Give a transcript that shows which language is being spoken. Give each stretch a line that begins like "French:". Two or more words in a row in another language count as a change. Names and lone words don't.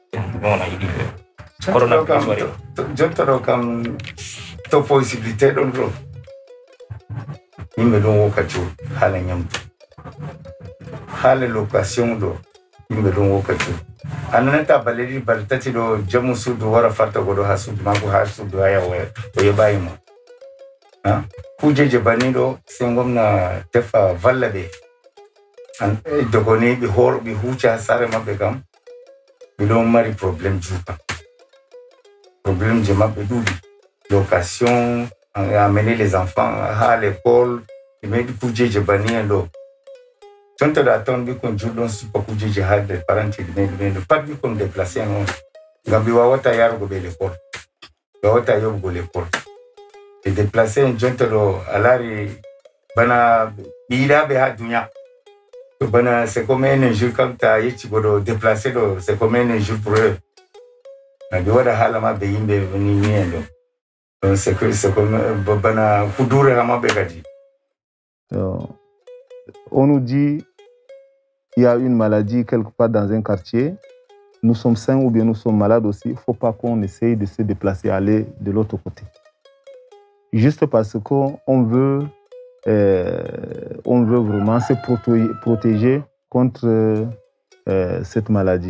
Fula: Jonta ɗo kam to possibilité ɗon ɗo yimɓe ɗon woka cuur haala ñamdu haala location ɗo yimɓe ɗon woka cuur a nanata balle ɗiɗi balle tati ɗo jamu suudu wara farta goɗo ha suudu mako ha suudu ha yaha o yeɓayimo kujeje banni ɗo sey gomna tefa valla ɓe dogoni ɓe hooro ɓe huuca ha saare maɓɓe kam ɓe ɗon mari probléme juuka probléme je maɓɓe ɗuuɗi location
French: amener les enfants
Fula: ha l'école ɓe meɗi kujeje banni en ɗo tonto ɗo a tawan ɓikkon julɗon suppa kujeje ha nder parantiji meɗi pat ɓikkon déplacé en on ngam ɓe wawata yarugo ɓe l'école ɓe wawata yoɓugo l'école ɓe déplacé en jonta ɗo a laari bana ɓe yiɗaɓe ha duniya to bana
French: c'est comme un jour
Fula: kam ta yecci goɗo déplacé ɗo
French: c'est comme un jour pour eux
Fula: ɓe waɗa haala maɓɓe yimɓe ni en ɗo
French: donc c'est comme
Fula: bana kudure ha maɓɓe kadi.
French: On nous dit il y a une maladie quelque part dans un quartier, nous sommes sains ou bien nous sommes malades aussi, il ne faut pas qu'on essaye de se déplacer, aller de l'autre côté. Juste parce qu'on veut vraiment se protéger contre cette maladie.